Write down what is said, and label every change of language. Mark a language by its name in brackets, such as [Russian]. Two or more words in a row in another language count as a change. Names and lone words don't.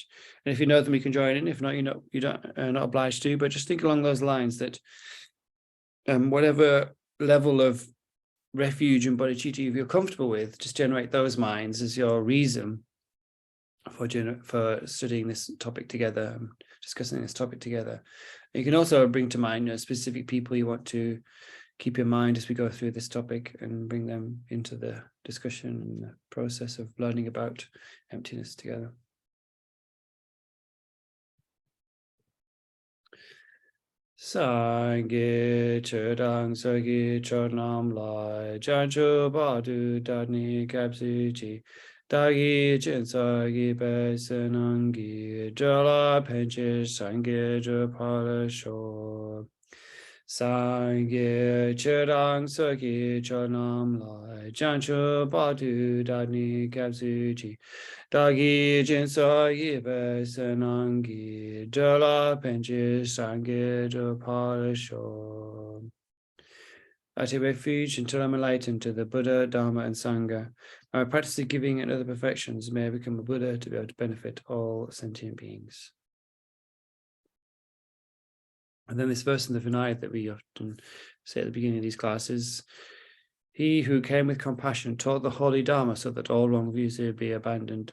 [English] And if you know them, you can join in. If not, you're not obliged to, but just think along those lines that whatever level of refuge and bodhicitta you feel comfortable with, just generate those minds as your reason for studying this topic together, discussing this topic together. And you can also bring to mind specific people you want to keep in mind as we go through this topic, and bring them into the discussion and the process of learning about emptiness together. [Tibetan] སངས་རྒྱས་ཆོས་དང་ཚོགས་ཀྱི་མཆོག་རྣམས་ལ། བྱང་ཆུབ་བར་དུ་བདག་ནི་སྐྱབས་སུ་མཆི། བདག་གིས་སྦྱིན་སོགས་བགྱིས་པའི་བསོད་ནམས་ཀྱིས། འགྲོ་ལ་ཕན་ཕྱིར་སངས་རྒྱས་འགྲུབ་པར་ཤོག. སངས་རྒྱས་ཆོས་དང་ཚོགས་ཀྱི་མཆོག་རྣམས་ལ། བྱང་ཆུབ་བར་དུ་བདག་ནི་སྐྱབས་སུ་མཆི། བདག་གིས་སྦྱིན་སོགས་བགྱིས་པའི་བསོད་ནམས་ཀྱིས། འགྲོ་ལ་ཕན་ཕྱིར་སངས་རྒྱས་འགྲུབ་པར་ཤོག. [English] I take refuge until I'm enlightened to the Buddha, Dharma, and Sangha. My practice of giving and other perfections may I become a Buddha to be able to benefit all sentient beings. And then this verse in the Vinaya that we often say at the beginning of these classes: he who came with compassion taught the holy Dharma so that all wrong views may be abandoned.